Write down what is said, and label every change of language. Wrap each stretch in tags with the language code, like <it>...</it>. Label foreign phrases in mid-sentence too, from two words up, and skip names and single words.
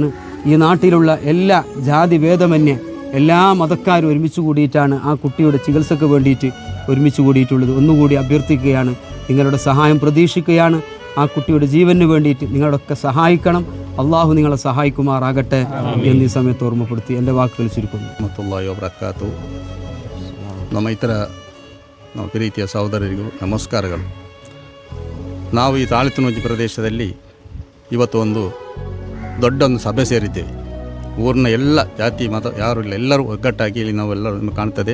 <ml>ഈ നാട്ടിലുള്ള എല്ലാ ജാതി ഭേദമന്യേ എല്ലാ മതക്കാരും ഒരുമിച്ച് കൂടിയിട്ടാണ് ആ കുട്ടിയുടെ ചികിത്സയ്ക്ക് വേണ്ടിയിട്ട് ഒരുമിച്ച് കൂടിയിട്ടുള്ളത്. ഒന്നുകൂടി അഭ്യർത്ഥിക്കുകയാണ്, നിങ്ങളുടെ സഹായം പ്രതീക്ഷിക്കുകയാണ്. ആ കുട്ടിയുടെ ജീവന് വേണ്ടിയിട്ട് നിങ്ങളൊക്കെ സഹായിക്കണം. അള്ളാഹു നിങ്ങളെ സഹായിക്കുമാറാകട്ടെ എന്നീ സമയത്ത് ഓർമ്മപ്പെടുത്തി എൻ്റെ വാക്കുകൾ ചുരുക്കുന്നു.</ml> <kn>ನಮ್ಮ ಇತರ ನಮ್ಮ ಪ್ರೀತಿಯ ಸಹೋದರರಿಗೂ ನಮಸ್ಕಾರಗಳು. ನಾವು ಈ ತಾಳಿತುನೋಜಿ ಪ್ರದೇಶದಲ್ಲಿ ಇವತ್ತು ಒಂದು ದೊಡ್ಡೊಂದು ಸಭೆ ಸೇರಿದ್ದೇವೆ. ಊರಿನ ಎಲ್ಲ ಜಾತಿ ಮತ ಯಾರು ಇಲ್ಲ, ಎಲ್ಲರೂ ಒಗ್ಗಟ್ಟಾಗಿ ಇಲ್ಲಿ ನಾವೆಲ್ಲರೂ ಕಾಣ್ತದೆ.</kn>